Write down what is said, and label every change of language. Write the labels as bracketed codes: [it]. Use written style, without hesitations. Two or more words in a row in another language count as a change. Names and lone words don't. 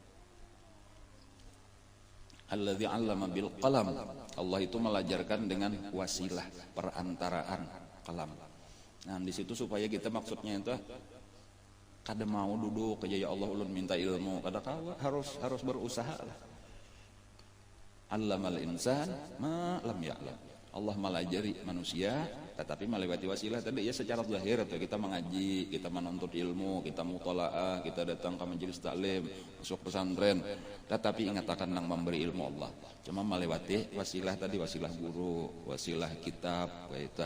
[ar] الذي علم بالقلم. [bjn] Allah itu melajarkan dengan wasilah perantaraan kalam. Nah, di situ supaya kita maksudnya itu kada mau duduk aja ya Allah ulun minta ilmu, kada harus berusaha lah. [ar] علم الإنسان ما لم يعلم. [bjn] Allah melajari manusia tetapi melewati wasilah tadi ya secara zahir atau kita mengaji, kita menuntut ilmu, kita mutalaah, kita datang ke majelis taklim, masuk pesantren, tetapi ingat akan nang memberi ilmu Allah. Cuma melewati wasilah tadi, wasilah guru, wasilah kitab, kaita.